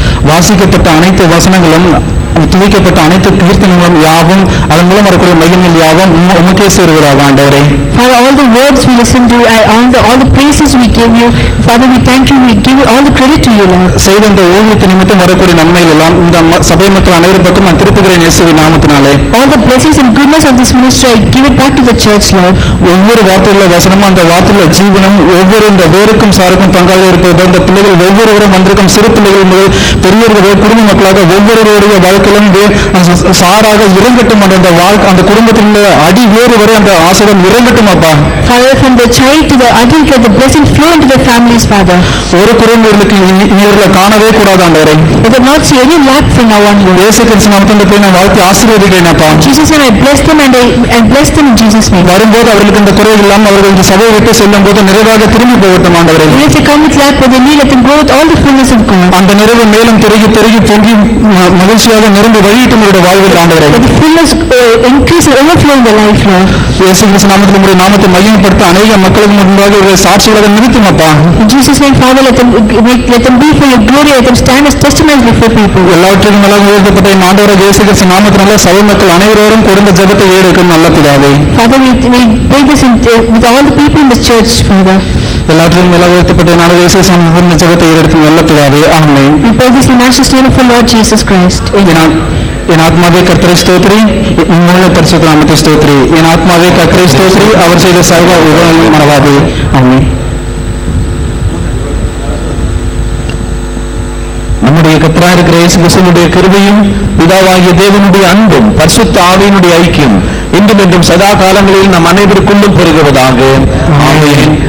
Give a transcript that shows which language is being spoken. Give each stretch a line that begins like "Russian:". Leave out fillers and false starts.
Tamil: வாசிக்கப்பட்ட அனைத்து வசனங்களும், துதிக்கப்பட்ட அனைத்து கீர்த்தனங்களும் யாவும், அதன் மூலம் வரக்கூடிய மையங்கள் யாவும் உமக்கே சேருவதாக ஆண்டவரே.
English: For all the words we listen to, all the praises we give you, Father, we thank you, we give you all the credit to you, Lord.
Tamil: செய்த இந்த ஊழியத்தை நிமித்தம் வரக்கூடிய நன்மைகள் எல்லாம் இந்த சபை மக்கள் அனைவருக்கும் நான் திருப்புகிறேன் இயேசுவின் நாமத்தினாலே.
English: All the blessings and goodness of this ministry I give it back to the church, Lord.
Tamil: ஒவ்வொரு வார்த்தையுள்ள வசனமும் அந்த வார்த்தையுள்ள ஜீவனம் ஒவ்வொரு இந்த வேருக்கும் சாருக்கும் பங்காக இருப்பது. அந்த பிள்ளைகள் ஒவ்வொருவரும் வந்திருக்கும் சிறு பிள்ளைகள் முதல் பெரியவர்கள் குடும்ப மக்களாக ஒவ்வொருவருடைய வாழ்க்கையிலும் சாராக இறங்கட்டும். அந்த அந்த குடும்பத்தில் உள்ள அடி வேறு வரை அந்த ஆசீர்வாதம் இறங்கட்டும் அப்பா.
English: Father, from the child to the adult, let the blessing flow into the families, Father.
Tamil: ஒரு குறைந்தவர்களுக்கு இவர்களை காணவே கூடாது ஆண்டவரே.
English: Let them not see any lack from now on.
Tamil: இயேசு கிறிஸ்து நாமத்தில் போய் நான் வாழ்த்தி ஆசீர்வதிக்கிறேன் அப்பா.
English: Jesus name I bless them and I bless them in Jesus name.
Tamil: வரும்போது அவர்களுக்கு இந்த குறை இல்லாமல் அவர்கள் இந்த சபையை விட்டு செல்லும் போது நிறைவாக திரும்பி போகட்டும் ஆண்டவரே.
English: Let them come with lack, but they need, let them go with all the fullness of God.
Tamil: அந்த நிறைவு மேலும் பெருகி பெருகி பொங்கி மகிழ்ச்சியாக நிரம்பி வழியிட்டும் உங்களுடைய வாழ்வில் ஆண்டவரே.
English: Let the fullness increase and overflow in the life, Lord.
Tamil: இயேசு கிறிஸ்து நாமத்தில் உங்களுடைய நாமத்தை மையப்படுத்த அநேக மக்களுக்கு முன்பாக இவர்கள் சாட்சிகளாக நிறுத்தும் அப்பா.
English: In Jesus name, Father, let them be for your glory. Let them stand as testimonies before people.
Tamil: எல்லாவற்றிலும் மேலாக உயர்த்தப்பட்ட இந்த ஆண்டவராகிய இயேசு கிறிஸ்து நாமத்தினால சபை மக்கள் அனைவரோடும் கொடுத்த ஜெபத்தை ஏறெடுக்கும் நல்ல பிதாவே.
English: Father, we pray this with all the people in the church, Father.
Tamil: எல்லாவற்றிலும் மேலாக உயர்த்தப்பட்ட இந்த ஆண்டவராகிய இயேசு கிறிஸ்து நாமத்தினால ஜெபத்தை ஏறெடுக்கும் நல்ல பிதாவே. ஆமென்.
English: We pray this in the matchless name of the Lord Jesus Christ.
Tamil: என் ஆத்மாவே கர்த்தரை ஸ்தோத்திரி, உம்முள்ள பரிசுத்த நாமத்தை ஸ்தோத்திரி. என் ஆத்மாவே கர்த்தரை ஸ்தோத்திரி, அவர் செய்த சர்வ உபகாரங்களையும் மறவாதே. ஆமென். நம்முடைய கர்த்தராகிய இருக்கிற இயேசு கிறிஸ்துவினுடைய கிருபையும் பிதாவாகிய தேவனுடைய அன்பும் பரிசுத்த ஆவியினுடைய ஐக்கியம் இன்றும் என்றும் சதா காலங்களில் நம் அனைவருக்குள்ளும் பெருகுவதாக. ஆமென்.